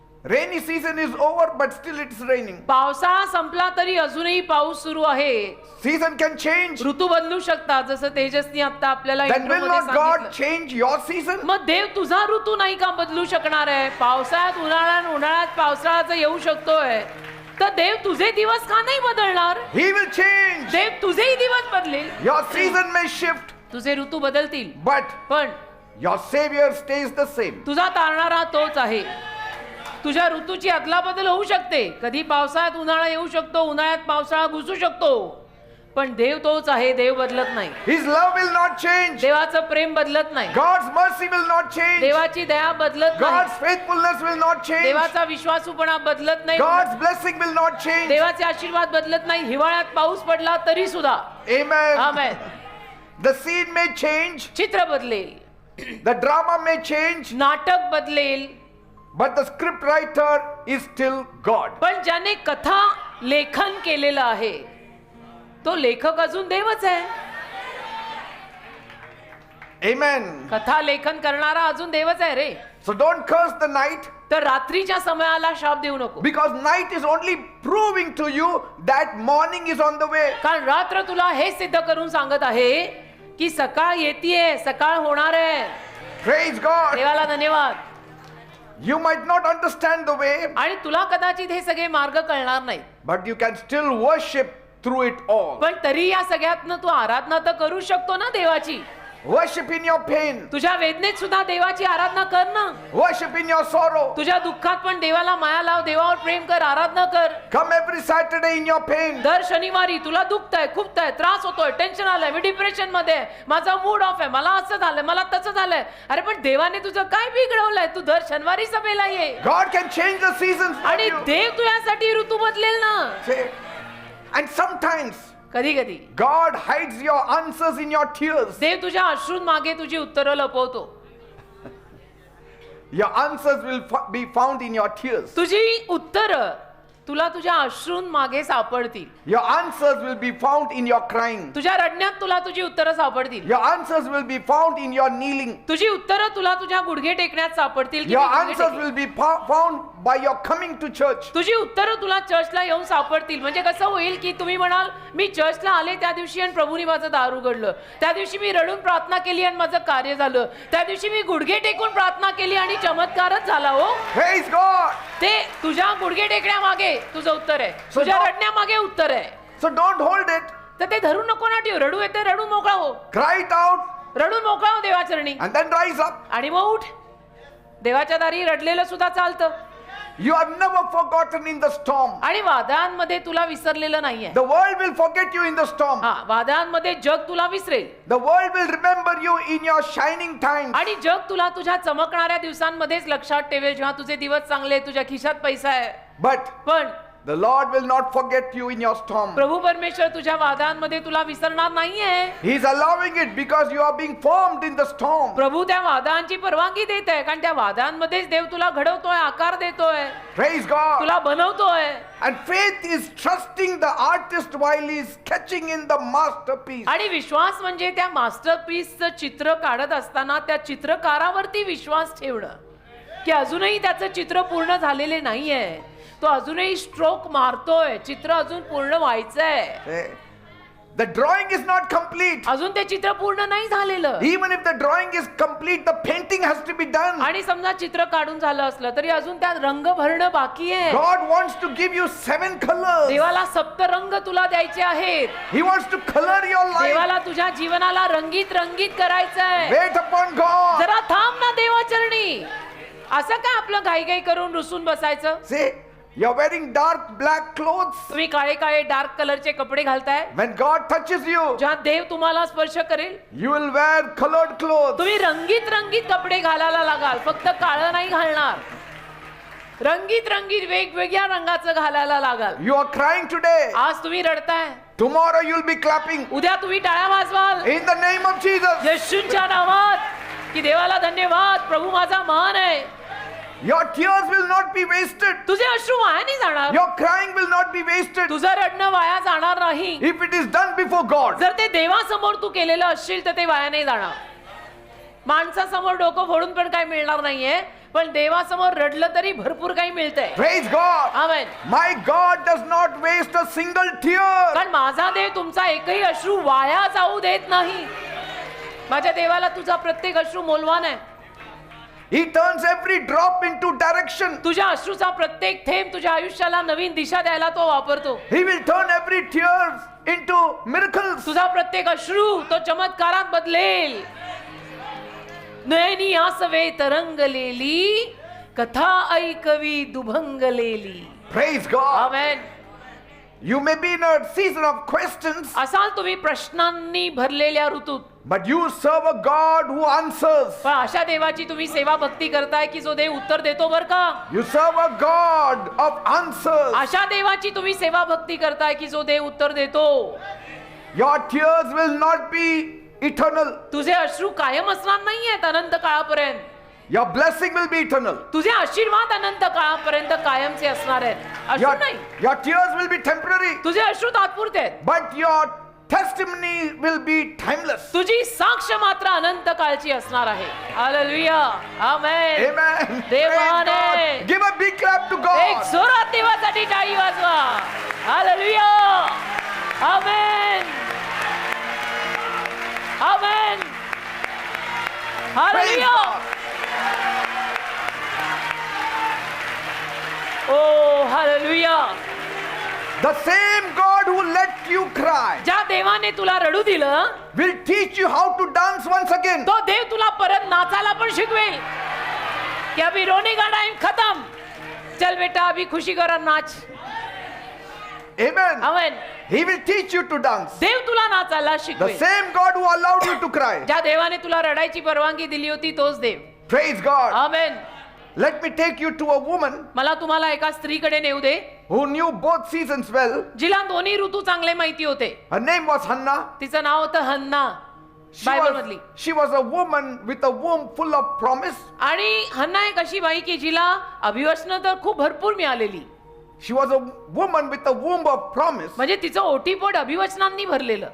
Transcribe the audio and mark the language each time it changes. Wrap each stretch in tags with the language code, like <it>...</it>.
<en>Rainy season is over, but still it's raining.</en> <mr>पावसाळा संपला तरी अजूनही पाऊस सुरू आहे.</mr> <en>Season can change.</en> <mr>ऋतू बदलू शकतात, जसं तेजसनी आता आपल्याला</mr> <en>Then will</en> <mr>इंट्रोमध्ये</mr> <en>not God</en> <mr>सांगितलं.</mr> <en>change your season?</en> <mr>मग देव तुझा ऋतू नाही का बदलू शकणार आहे? पावसाळ्यात उन्हाळ्यात, उन्हाळ्यात पावसाळ्याचं येऊ शकतोय, तर देव तुझे दिवस का नाही बदलणार?</mr> <en>He will change.</en> <mr>देव तुझेही दिवस बदलेल.</mr> <en>Your season may shift,</en> <mr>तुझे ऋतू बदलतील,</mr> <en>but</en> <mr>पण</mr> <en>your Savior stays the same.</en> <mr>तुझा तारणारा तोच आहे. तुझ्या ऋतूची अदलाबदल होऊ शकते, कधी पावसाळ्यात उन्हाळा येऊ शकतो, उन्हाळ्यात पावसाळा घुसू शकतो, पण देव तोच आहे. देव बदलत नाही.</mr> <en>His love will not change.</en> <mr>देवाचं प्रेम बदलत नाही,</mr> <en>God's mercy will not change.</en> <mr>देवाची दया बदलत नाही,</mr> <en>God's faithfulness will not change.</en> <mr>देवाचा विश्वासूपणा बदलत नाही,</mr> <en>God's blessing will not change.</en> <mr>देवाचे आशीर्वाद बदलत नाही. हिवाळ्यात पाऊस पडला तरी सुद्धा.</mr> <en>Amen.</en> <mr>Amen.</mr> <en>The scene may change,</en> <mr>चित्र बदलेल,</mr> <en>the drama may change,</en> <mr>नाटक बदलेल,</mr> <en>but the script writer is still God.</en> <mr>पण ज्याने कथा लेखन केलेलं आहे तो लेखक अजून देवच आहे.</mr> <en>Amen.</en> <mr>कथा लेखन करणारा अजून देवच आहे रे.</mr> <en>So don't curse the night,</en> <mr>तर रात्रीच्या समयाला शाप देऊ नको,</mr> <en>because night is only proving to you that morning is on the way.</en> <mr>कारण रात्र तुला हे सिद्ध करून सांगत आहे की सकाळ येतीये, सकाळ होणार आहे.</mr> <en>Praise God.</en> <mr>देवाला धन्यवाद.</mr> <en>You might not understand the way,</en> <mr>आणि तुला कदाचित हे सगळे मार्ग कळणार नाही,</mr> <en>but you can still worship through it all.</en> <mr>पण तरी या सगळ्यातनं तू आराधना तर करू शकतो ना देवाची.</mr> <en>Worship in your pain.</en> <mr>तुझ्या वेदनेत सुद्धा देवाची आराधना कर ना.</mr> <en>Worship in your sorrow.</en> <mr>तुझ्या दुःखात पण देवाला माया लाव, देवावर प्रेम कर, आराधना कर.</mr> <en>Come every Saturday in your pain.</en> <mr>दर शनिवारी तुला दुखतंय, खुपतंय, त्रास होतोय, टेन्शन आलंय, मी डिप्रेशन मध्ये आहे, माझा मूड ऑफ आहे, मला असं झालंय, मला तसं झालंय. अरे पण देवाने तुझं काय बिघडवलंय? तू दर शनिवारी सभेला ये</mr> <en>God can change the seasons for</en> <mr>आणि</mr> <en>you.</en> <mr>देव तुझ्यासाठी ऋतू बदलेल ना.</mr> <en>Say, and sometimes</en> <mr>कधी कधी</mr> <en>God hides your answers in your tears.</en> <mr>देव तुझ्या अश्रून मागे तुझी उत्तरं लपवतो.</mr> <en>Your answers will be found in your tears.</en> <mr>तुझी उत्तरं तुला तुझ्या अश्रून मागे सापडतील.</mr> <en>Your answers will be found in your crying.</en> <mr>तुझ्या रडण्यात तुला तुझी उत्तरं सापडतील.</mr> <en>Your answers will be found in your kneeling.</en> <mr>तुझी उत्तरं तुला तुझ्या गुडघे टेकण्यात सापडतील की</mr> <en>Your</en> <mr>मी गुडघे</mr> <en>answers</en> <mr>taken.</mr> <en>will be found by your coming to church.</en> <mr>तुझी उत्तरं तुला चर्चला येऊन सापडतील. म्हणजे कसं होईल की तुम्ही म्हणाल मी चर्चला आले त्या दिवशी आणि प्रभूने माझं दार उघडलं, त्या दिवशी मी रडून प्रार्थना केली आणि माझं कार्य झालं, त्या दिवशी मी गुडघे टेकून प्रार्थना केली आणि चमत्कारच झाला. हो,</mr> <en>Praise God.</en> <mr>ते तुझ्या गुडघे टेकण्यामागे तुझं उत्तर आहे, तुझ्या</mr> <en>God-</en> <mr>रडण्यामागे उत्तर आहे.</mr> <en>So don't hold it.</en> <mr>तर ते धरून नको ना ठेव. रडू येते, रडून मोकळा हो,</mr> <en>Cry it out</en> <mr>रडून मोकळा हो देवाचरणी</mr> <en>and then rise up.</en> <mr>आणि मग उठ. देवाच्या दारी रडलेलं सुद्धा चालतं.</mr> <en>You are never forgotten in the storm.</en> <mr>आणि वादळांमध्ये तुला विसरलेलं नाहीये.</mr> <en>The world will forget you in the storm.</en> <mr>हा, वादळांमध्ये जग तुला visceral</mr> <en>The world will remember you in your shining times.</en> <mr>आणि जग तुला तुझ्या चमकणाऱ्या दिवसांमध्येच लक्षात ठेवेल, जेव्हा तुझे दिवस चांगले, तुझ्या खिशात पैसा आहे.</mr> <en>But</en> <mr>पण</mr> <en>the Lord will not forget you in your storm.</en> <mr>प्रभू परमेश्वर तुझ्या वादांमध्ये तुला विसरणार नाहीये.</mr> <en>He is allowing it because you are being formed in the storm.</en> <mr>प्रभू त्या वादांची परवानगी देत आहे, कारण त्या वादांमध्येच देव तुला घडवतोय, आकार देतोय,</mr> <en>Praise God.</en> <mr>तुला बनवतोय.</mr> <en>And faith is trusting the artist while he is sketching in the masterpiece.</en> <mr>आणि विश्वास म्हणजे त्या मास्टरपीसचं चित्र काढत असताना त्या चित्रकारावरती विश्वास ठेवणं, की अजूनही त्याचं चित्र पूर्ण झालेले नाहीये, तो अजूनही स्ट्रोक मारतोय, चित्र अजून पूर्ण व्हायचंय.</mr> <en>Say, The drawing is not complete.</en> <mr>अजून ते चित्र पूर्ण नाही झालेलं.</mr> <en>Even if the drawing is complete, the painting has to be done.</en> <mr>आणि समजा चित्र काढून झालं असलं तरी अजून त्यात रंग भरणं बाकी आहे.</mr> <en>God wants to give you 7 colors.</en> <mr>देवाला सप्तरंग तुला द्यायचे आहेत.</mr> <en>He wants to color your life.</en> <mr>देवाला तुझ्या जीवनाला रंगीत रंगीत करायचं आहे.</mr> <en>Wait upon God.</en> <mr>जरा थांब ना देवाचरणी. असं काय आपलं घाई घाई करून रुसून बसायचं?</mr> <en>See, you're wearing dark black clothes.</en> <mr>तुम्ही काळे काळे डार्क कलरचे कपडे घालताय.</mr> <en>When God touches you,</en> <mr>जेव्हा देव तुम्हाला स्पर्श करेल</mr> <en>you will wear colored clothes.</en> <mr>तुम्ही रंगीत रंगीत कपडे घालायला लागाल. फक्त काळं नाही घालणार. रंगीत रंगीत वेगवेगळ्या रंगाचं घालायला लागाल.</mr> <en>You are crying today.</en> <mr>आज तुम्ही रडताय,</mr> <en>Tomorrow you'll be clapping.</en> <mr>उद्या तुम्ही टाळ्या वाजवाल.</mr> <en>In the name of Jesus.</en> <mr>येशूंच्या नावात की देवाला धन्यवाद, प्रभू माझा मान आहे.</mr> <en>Your tears will not be wasted.</en> <mr>तुझे अश्रू वाया नाही जाणार.</mr> <en>Your crying will not be wasted.</en> <mr>तुझं रडणं वाया जाणार नाही.</mr> <en>If it is done before God.</en> <mr>जर ते देवासमोर तू केलेलं असशील तर ते वाया नाही जाणार. माणसासमोर डोकं फोडून पण काही मिळणार नाहीये, पण देवासमोर रडलं तरी भरपूर काही मिळतंय.</mr> <en>Praise God.</en> <mr>Amen.</mr> <en>My God does not waste a single tear.</en> <mr>कारण माझा देव तुमचा एकही अश्रू वाया जाऊ देत नाही. माझ्या देवाला तुझा प्रत्येक अश्रू मौल्यवान आहे.</mr> <en>He turns every drop into direction.</en> <mr>तुझ्या अश्रूचा प्रत्येक थेंब तुझ्या आयुष्याला नवीन दिशा द्यायला तो वापरतो.</mr> <en>He will turn every tear into miracles.</en> <mr>तुझा प्रत्येक अश्रू तो चमत्कारात बदलेल. नयनी आसवे तरंगलेली, कथा ऐकवी दुभंगलेली.</mr> <en>Praise God.</en> <mr>Amen.</mr> <en>You may be in a season of questions,</en> <mr>असाल तुम्ही प्रश्नांनी भरलेल्या ऋतूत,</mr> <en>but you serve a God who answers.</en> <mr>पण अशा देवाची तुम्ही सेवा भक्ती करताय की जो देव उत्तर देतो बर का.</mr> <en>You serve a God of answers.</en> <mr>अशा देवाची तुम्ही सेवा भक्ती करताय की जो देव उत्तर देतो.</mr> <en>Your tears will not be eternal.</en> <mr>तुझे अश्रू कायम असणार नाहीयेत अनंत काळापर्यंत.</mr> <en>Your blessing will be eternal.</en> <mr>तुझे आशीर्वाद अनंत काळापर्यंत कायमचे असणार आहेत. अश्रू नाही.</mr> <en>Your tears will be temporary,</en> <mr>तुझे अश्रू तात्पुरते आहेत.</mr> <en>but your testimony will be timeless.</en> <mr>तुझी साक्ष मात्र अनंत काळची असणार आहे. हालेलुया. आमेन.</mr> <en>Amen.</en> <mr>देव</mr> <en>Praise</en> <mr>महान आहे.</mr> <en>God. Give a big clap to</en> <mr>एक</mr> <en>God.</en> <mr>जोरात देवासाठी टाळी वाजवा. Hallelujah. Amen. Amen.</mr> <en>Praise</en> <mr>hallelujah.</mr> <en>God.</en> <mr>O hallelujah.</mr> <en>The same God who let you cry</en> <mr>ज्या देवाने तुला रडू दिलं</mr> <en>will teach you how to dance once again.</en> <mr>तो देव तुला परत नाचायला पण शिकवेल.</mr> <hi>कि अभी रोने का टाइम खत्म, चल बेटा अभी खुशी कर और नाच.</hi> <en>Amen.</en> <mr>Amen.</mr> <en>He will teach you to dance.</en> <mr>देव तुला नाचायला</mr> <en>The</en> <mr>शिकवेल.</mr> <en>same God who allowed you to cry.</en> <mr>ज्या देवाने तुला रडायची परवानगी दिली होती तोच देव.</mr> <en>Praise God.</en> <mr>Amen.</mr> <en>Let me take you to a woman</en> <mr>मला तुम्हाला एका स्त्रीकडे नेऊ दे</mr> <en>who knew both seasons well.</en> <mr>जिला दोन्ही ऋतू चांगले माहिती होते.</mr> <en>Her name was Hannah.</en> <mr>तिचं नाव होतं हन्ना. बायबल मधली.</mr> <en>She was a woman with a womb full of promise.</en> <mr>आणि हन्ना एक अशी बाई की जिला अभिवचनं तर खूप भरपूर मिळालेली.</mr> <en>She was a woman with a womb of promise,</en> <mr>म्हणजे तिचं ओटीपोट अभिवचनांनी भरलेलं.</mr>